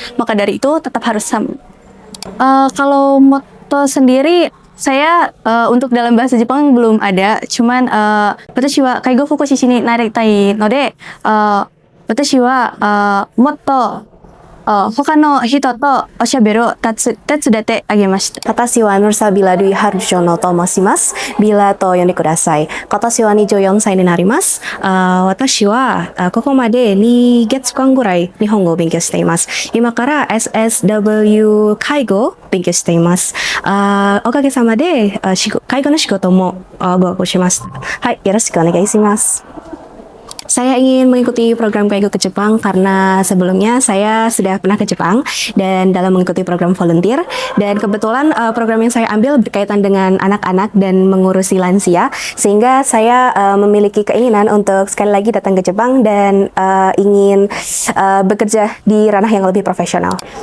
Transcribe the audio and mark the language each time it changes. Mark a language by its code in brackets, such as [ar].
[id] Maka dari itu tetap harus kalau motto sendiri saya untuk dalam bahasa Jepang belum ada. [ja] Cuman watashi wa kaigo fukushishi ni naritai node watashi wa motto 他の人とおしゃべりを手伝ってあげました。私はヌルサビラドゥイハルショノと申します。ビラと呼んでください。今年は24歳になります。私はここまで2月間ぐらい日本語を勉強しています。今から SSW 介護を勉強しています。おかげさまで介護の仕事も合格しました。はい、よろしくお願いします。 [id] Saya ingin mengikuti program Kaigo ke Jepang karena sebelumnya saya sudah pernah ke Jepang dan dalam mengikuti program volunteer, dan kebetulan program yang saya ambil berkaitan dengan anak-anak dan mengurusi lansia, sehingga saya memiliki keinginan untuk sekali lagi datang ke Jepang dan ingin bekerja di ranah yang lebih profesional.